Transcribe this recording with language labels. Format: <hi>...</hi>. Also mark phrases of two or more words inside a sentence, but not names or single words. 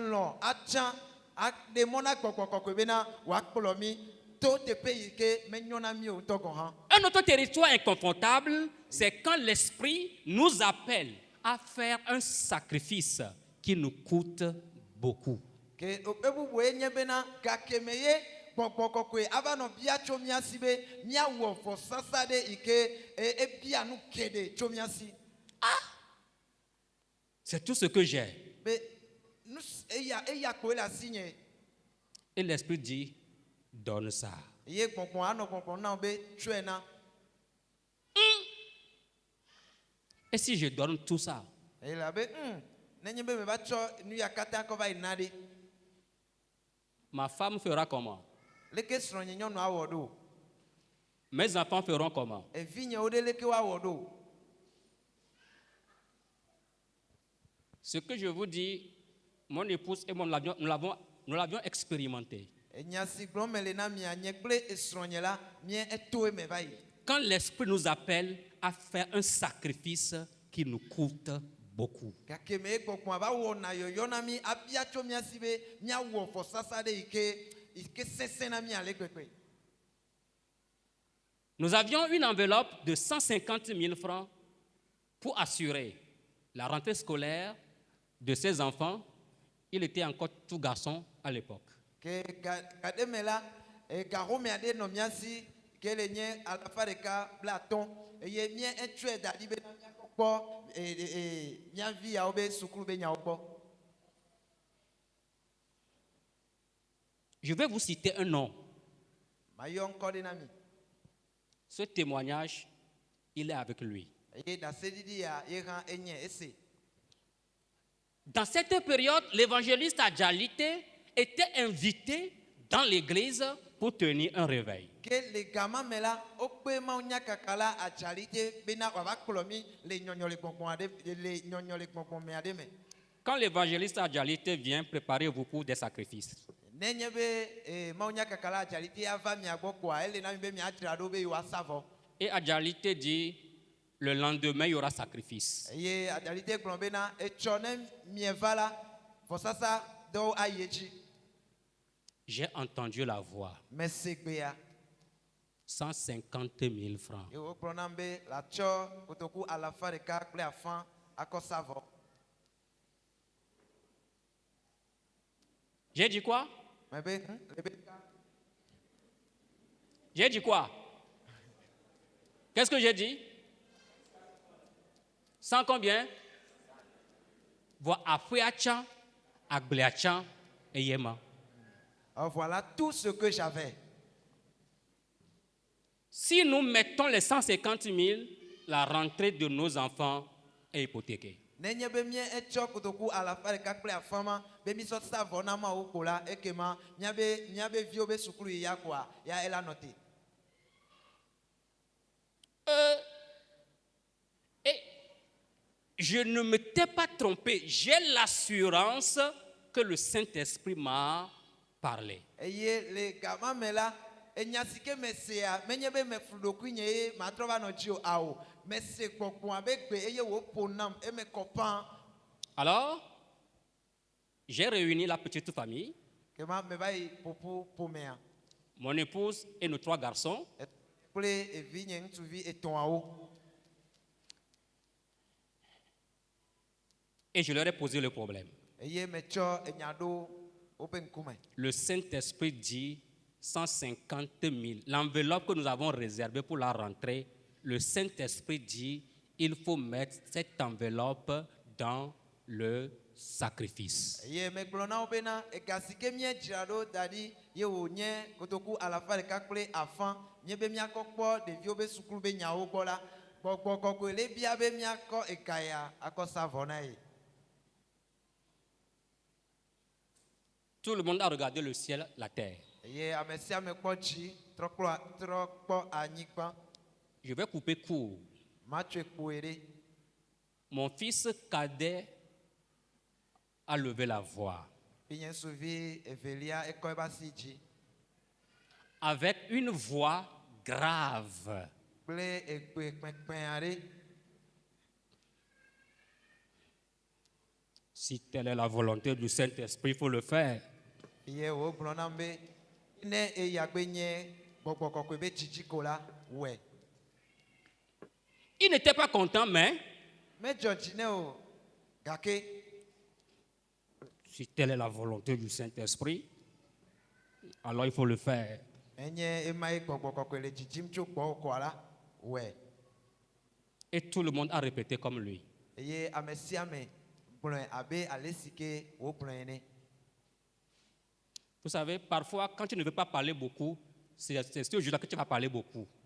<fr>Un autre territoire inconfortable, c'est quand l'Esprit nous appelle à faire un sacrifice qui nous coûte beaucoup.</fr> <ee>ke ebubu nye bena gakemeye gbɔgbɔ kɔkɔe ava nɔ bia tso miasi be miawɔ vɔsasa ɖe yi ke ebia nu keɖe tso miasi.</ee> <fr>C'est tout ce que j'ai.</fr> <ee>Be eya kpoe le asi nye.</ee> <fr>Et l'Esprit dit, donne ça.</fr> <ee>Ye gbɔgbɔ anɔ gbɔgbɔ na be tsɔe na.</ee> <fr>Et si je donne tout ça,</fr> <ee>Eye la be nenye be me va tsɔ nu ya katã kɔ va yi na ɖe.</ee> <fr>ma femme fera comment?</fr> <ee>Leke srɔ̃nye nyɔnu awɔ ɖo.</ee> <fr>Mes enfants feront comment?</fr> <ee>Evinyewo ɖe leke woawɔ ɖo.</ee> <fr>Ce que je vous dis, mon épouse et moi, nous l'avions expérimenté.</fr> <ee>Enya si gblɔm mele na mia nye kple esrɔ̃nye la mie eto eme va yi.</ee> <fr>Quand l'Esprit nous appelle à faire un sacrifice qui nous coûte beaucoup.</fr> <ee>Gake me gbɔgbɔ va wɔna yɔyɔ na mi abia tso miasi be miawɔ vɔsasa ɖe yi ke sesẽ na mi ale gbegbe.</ee> <fr>Nous avions une enveloppe de 150 000 francs pour assurer la rentrée scolaire de ses enfants. Il était encore tout garçon à l'époque.</fr> <ee>Ke gade me la gahome aɖe nɔ miasi ke le nye alafa ɖeka blatɔ eye mie etsɔe da ɖi be na miakpɔ mia vi yawo be sukulu be nyawo gbɔ.</ee> <fr>Je vais vous citer un nom.</fr> <ee>Mayɔ ŋkɔ ɖe na mi.</ee> <fr>Ce témoignage, il est avec lui.</fr> <ee>Eye ɖaseɖiɖi ya ye hã enye ese.</ee> <fr>Dans cette période, l'évangéliste Adjalite était invité dans l'église pour tenir un réveil.</fr> <ee>Ke le gama me la wokpe mawu nyakaka la Adjalite bena wava kplɔ mi le nyɔnyɔ le gbɔgbɔ me aɖe me.</ee> <fr>Quand l'évangéliste Adjalite vient, préparez-vous pour des sacrifices.</fr> <ee>Nenye be mawu nyakaka la Adjalite ava mia gbɔ koa ele na mi be miadzra ɖo be yewoasa vɔ.</ee> <fr>Et Adjalite dit, le lendemain, il y aura sacrifice.</fr> <ee>Eye Adjalite gblɔ bena etsɔ ne mieva la vɔsasa dɔwo ayi edzi.</ee> <fr>J'ai entendu la voix.</fr> <ee>Mese gbea.</ee> <fr>150 000 francs.</fr> <ee>Ye wogblɔ nam be latsɔ kotoku alafa ɖeka kple afã akɔ sa vɔ.</ee> <fr>J'ai dit quoi?</fr> <ee>Me be le be</ee> <fr>J'ai dit quoi? Qu'est-ce que j'ai dit? 100 combien? Voilà, Afouachan, Agbliachan et Yema. Voilà tout ce que j'avais. Si nous mettons les 150 000, la rentrée de nos enfants est hypothéquée.</fr> <ee>Nenye be mie etsɔ kotoku alafa ɖeka kple afã ma be mi sɔ sa vɔ na ma wo ko la ekema miabe viwo be sukulu yi ya koa ya ela nɔ te.</ee> <fr>Et je ne m'étais pas trompé. J'ai l'assurance que le Saint-Esprit m'a parlé.</fr> <ee>Eye le gama me la enya si ke me sea menye be me flu ɖokui nye ye matrɔ va nɔ dzi o awo me se gbɔgbɔa be gbe eye wo ƒo nam eme kɔ pã.</ee> <fr>Alors, j'ai réuni la petite famille,</fr> <ee>Kema me va yi ƒoƒu ƒomea.</ee> <fr>mon épouse et nos 3 garçons.</fr> <ee>Kple evi nye ŋutsuvi etɔ̃awo.</ee> <fr>Et je leur ai posé le problème.</fr> <ee>Eye metsɔ enya ɖo woƒe ŋkume.</ee> <fr>Le Saint-Esprit dit 150 000. L'enveloppe que nous avons réservée pour la rentrée, le Saint-Esprit dit il faut mettre cette enveloppe dans le sacrifice.</fr> <ee>Eye megblɔ na wo bena ega si ke miedzra ɖo da ɖi ye wònye kotoku alafa ɖeka kple afã nye be miakɔ kpɔ ɖeviwo be sukulu be nyawo gbɔ la gbɔgbɔ kɔkɔe le bia be miakɔ ega ya akɔ sa vɔ na ye.</ee> <fr>Tout le monde a regardé le ciel, la terre.</fr> <ee>Eye ame sia ame kpɔ dzi trɔ kpɔ anyigba.</ee> <fr>Je vais couper court.</fr> <ee>Matsoe kpoe ɖe.</ee> <fr>Mon fils cadet a levé la voix</fr> <ee>Nye suvi evelia ekɔ ebe asi dzi</ee> <fr>avec une voix grave.</fr> <ee>kple egbe kpekpẽ aɖe.</ee> <fr>Si telle est la volonté du Saint-Esprit, il faut le faire.</fr> <ee>Ye wogblɔ nam be ne eya gbe nye gbɔgbɔ kɔkɔe be dzidzi ko la wɔe.</ee> <fr>Il n'était pas content, mais</fr> <ee>Medzɔ dzi ne o gake</ee> <fr>Si telle est la volonté du Saint-Esprit, alors il faut le faire. Et tout le monde a répété comme lui. Vous savez, parfois, quand tu ne veux pas parler beaucoup, c'est ce jour-là que tu vas parler beaucoup.</fr>